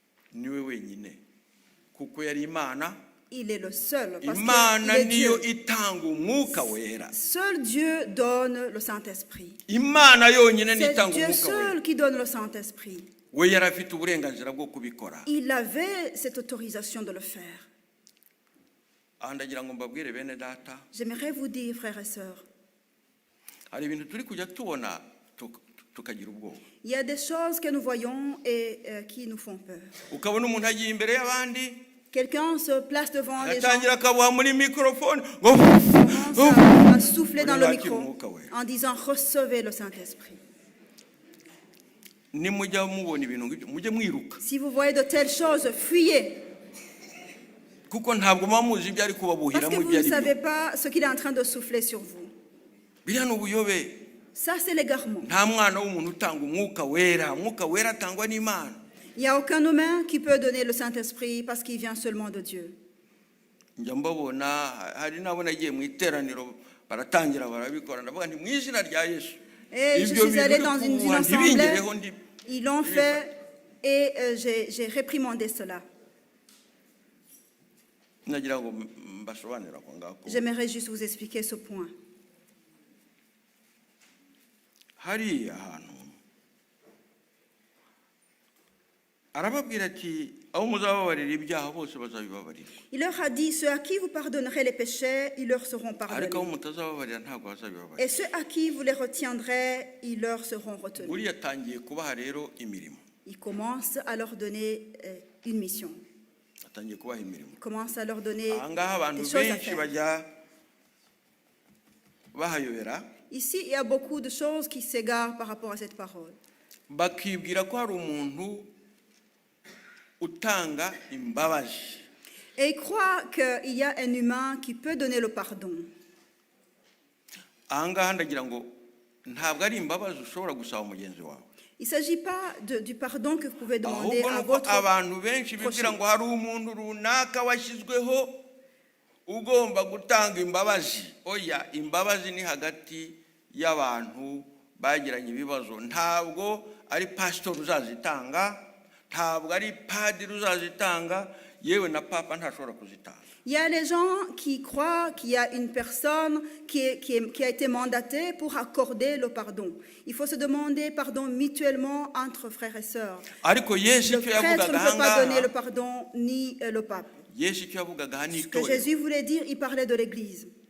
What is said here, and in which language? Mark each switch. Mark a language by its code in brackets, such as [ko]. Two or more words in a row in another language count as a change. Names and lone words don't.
[rw] niwe wenyine kuko yari Imana. [fr] Il est le seul. Parce [rw] Imana [fr] qu'il est [rw] niyo [fr] Dieu. [rw] itanga umwuka wera. [fr] Seul Dieu donne le Saint-Esprit. [rw] Imana yonyine [fr] C'est [rw] nitanga [fr] Dieu [rw] umwuka wera. [fr] seul qui donne le Saint-Esprit. [rw] We yari afite uburenganzira bwo kubikora. [fr] Il avait cette autorisation de le faire. [rw] Ndagira ngo mbabwire bene data. [fr] J'aimerais vous dire, frères et sœurs, [rw] hari ibintu turi kujya tubona tukagira ubwoba. [fr] il y a des choses que nous voyons et qui nous font peur. [rw] Ukabona umuntu agiye imbere y'abandi. [fr] Quelqu'un se place devant les gens, [rw] atangira akabuha muri microphone, [fr] commence à souffler dans le micro en disant recevez le Saint-Esprit. [rw] nimujya mubona ibintu ngibyo mujye mwiruka. [fr] Si vous voyez de telles choses, fuyez. [rw] Kuko ntabwo muzi ibyo ari kubabuhira [fr] Parce que [rw] mu [fr] vous [rw] byo [fr] ne [rw] ari. [fr] savez pas ce qu'il est en train de souffler sur vous. [rw] Biriya ni ubuyobe. [fr] Ça, c'est l'égarement. [rw] Nta mwana w'umuntu utanga umwuka wera. Umwuka wera atangwa n'Imana. [fr] Il n'y a aucun humain qui peut donner le Saint-Esprit parce qu'il vient seulement de Dieu. [rw] Njya mbabona hari nabo nagiye mu iteraniro baratangira barabikora ndavuga nti mu izina rya Yesu. [fr] Et je suis allée dans une assemblée, ils l'ont fait et j'ai réprimandé cela. [rw] Nagira ngo mbasobanurira ko ngako. [fr] J'aimerais juste vous expliquer ce point. [rw] Hari ahantu arababwira ati aho muzababarira ibyaha bose bazabibabarira. [fr] Il leur a dit, ceux à qui vous pardonnerez les péchés, ils leur seront pardonnés. [rw] Ariko aho mutazababarira ntabwo bazabibabarira. [fr] Et ceux à qui vous les retiendrez, ils leur seront retenus. [rw] Buri yatangiye kubaha rero imirimo. [fr] Il commence à leur donner une mission. [rw] Atangiye kubaha imirimo. [fr] Il commence à leur donner [rw] Ahangaha abantu [fr] des choses à [rw] benshi [fr] faire. [rw] bajya bahayobera. [fr] Ici, il y a beaucoup de choses qui s'égarent par rapport à cette parole. [rw] Bakibwira ko hari umuntu utanga imbabazi. [fr] Et ils croient qu'il y a un humain qui peut donner le pardon. [rw] Ahangaha ndagira ngo ntabwo ari imbabazi ushobora gusaba mugenzi wawe. [fr] Il ne s'agit pas du pardon que vous pouvez demander [rw] Ahubwo [fr] à [rw] nuko [fr] votre [rw] abantu benshi bibwira ngo hari umuntu runaka washyizweho ugomba gutanga imbabazi. Oya, imbabazi ni hagati y'abantu bagiranye ibibazo. Ntabwo ari pastor uzazitanga, ntabwo ari padiri uzazitanga, yewe na papa ntashobora kuzitanga. [fr] Il y a les gens qui croient qu'il y a une personne qui a été mandatée pour accorder le pardon. Il faut se demander pardon mutuellement entre frères et sœurs. Le prêtre ne peut pas donner le pardon ni le pape. Ce que Jésus voulait dire, il parlait de l'Église.